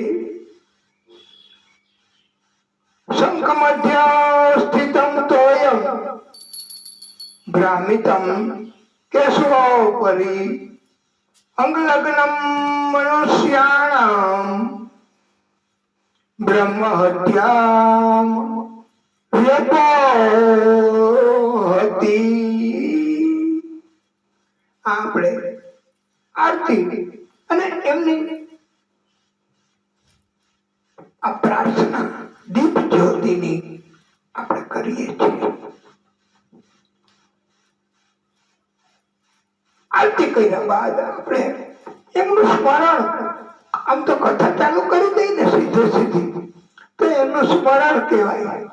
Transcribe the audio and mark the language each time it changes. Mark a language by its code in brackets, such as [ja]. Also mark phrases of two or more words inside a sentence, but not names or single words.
[sa] शंख मध्य स्थितं तोयं भ्रामितं केशवोपरि अंगलग्नं मनुष्याणां ब्रह्महत्यां व्यपोहति। [gu] આપણે આરતી અને એમની આ પ્રાર્થના દીપ જ્યોતિની આપણે કરીએ છીએ। આરતી કર્યા બાદ આપણે એમનું સ્મરણ, આમ તો કથા ચાલુ કરી દઈ ને સીધે સીધી, તો એમનું સ્મરણ કહેવાય।